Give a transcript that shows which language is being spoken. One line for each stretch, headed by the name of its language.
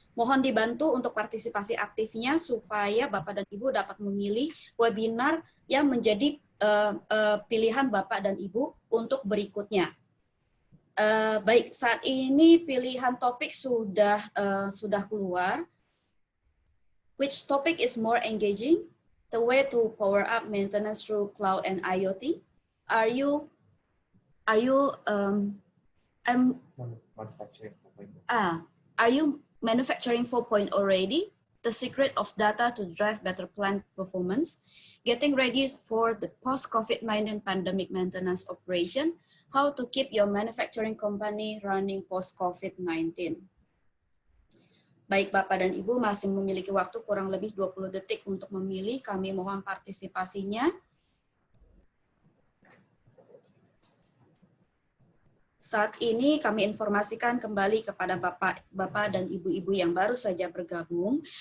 Indonesian: Mohon dibantu untuk partisipasi aktifnya supaya Bapak dan Ibu dapat memilih webinar yang menjadi pilihan Bapak dan Ibu untuk berikutnya. Baik, saat ini pilihan topik sudah keluar.
English: Which topic is more engaging? The way to power up maintenance through cloud and IoT. Are you manufacturing 4.0 already? The secret of data to drive better plant performance. Getting ready for the post-COVID-19 pandemic maintenance operation. How to keep your manufacturing company running post-COVID-19.
Indonesian: Baik Bapak dan Ibu, masih memiliki waktu kurang lebih 20 detik untuk memilih. Kami mohon partisipasinya. Saat ini kami informasikan kembali kepada Bapak dan Ibu-Ibu yang baru saja bergabung.